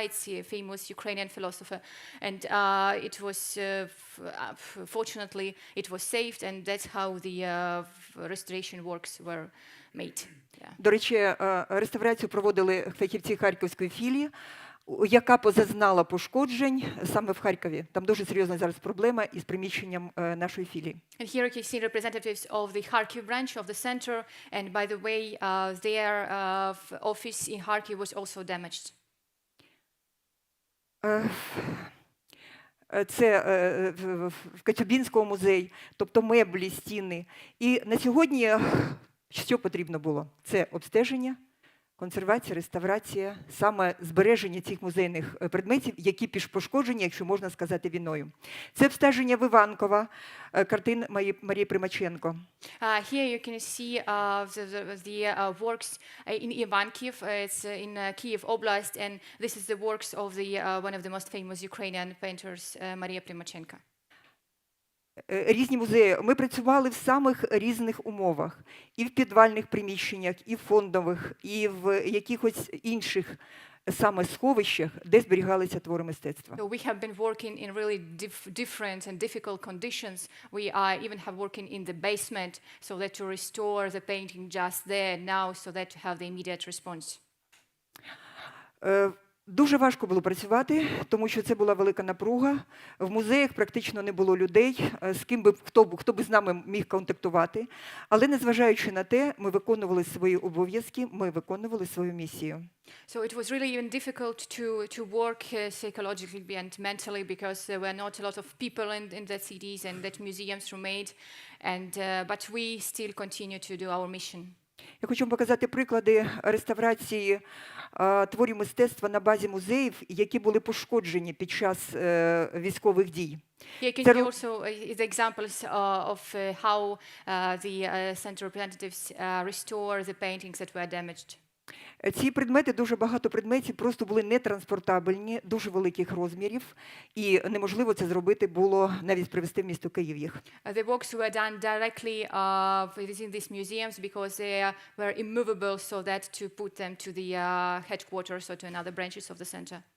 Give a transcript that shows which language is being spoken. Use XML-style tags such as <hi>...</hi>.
<en>It's a famous Ukrainian philosopher, and it was fortunately it was saved, and that's how the restoration works were made.</en> <uk>До речі, реставрацію проводили фахівці Харківської філії, яка позазнала пошкоджень саме в Харкові. Там дуже серйозна зараз проблема із приміщенням нашої філії.</uk> <en>And here you can see representatives of the Kharkiv branch of the center, and by the way, their office in Kharkiv was also damaged.</en> <uk>Це в Коцюбинському музеї, тобто меблі, стіни. І на сьогодні що потрібно було? Це обстеження, консервація, реставрація, саме збереження цих музейних предметів, які пошкоджені, якщо можна сказати, війною. Це обстеження в Іванкова, картин Марії Примаченко.</uk> <en>Here you can see the works in Ivankiv. It's in Kyiv Oblast, and this is the works of one of the most famous Ukrainian painters, Maria Primachenko.</en> <uk>Різні музеї. Ми працювали в самих різних умовах. І в підвальних приміщеннях, і в фондових, і в якихось інших саме сховищах, де зберігалися твори мистецтва.</uk> <en>So we have been working in really different and difficult conditions. We even have working in the basement, so that to restore the painting just there now, so that to have the immediate response.</en> <uk>Дуже важко було працювати, тому що це була велика напруга. В музеях практично не було людей, з ким би хто би з нами міг контактувати. Але незважаючи на те, ми виконували свої обов'язки, ми виконували свою місію.</uk> <en>So it was really even difficult to work psychologically and mentally, because there were not a lot of people in the cities and that museums remained, but we still continue to do our mission.</en> <uk>Я хочу вам показати приклади реставрації творів мистецтва на базі музеїв, які були пошкоджені під час військових дій.</uk> <en>You can see also the examples of how the center representatives restore the paintings that were damaged.</en> <uk>Ці предмети, дуже багато предметів просто були нетранспортабельні, дуже великих розмірів, і неможливо це зробити було, навіть привезти в місто Київ їх.</uk> <en>The works were done directly within these museums because they were immovable, so that to put them to the headquarters or to another branches of the center.</en>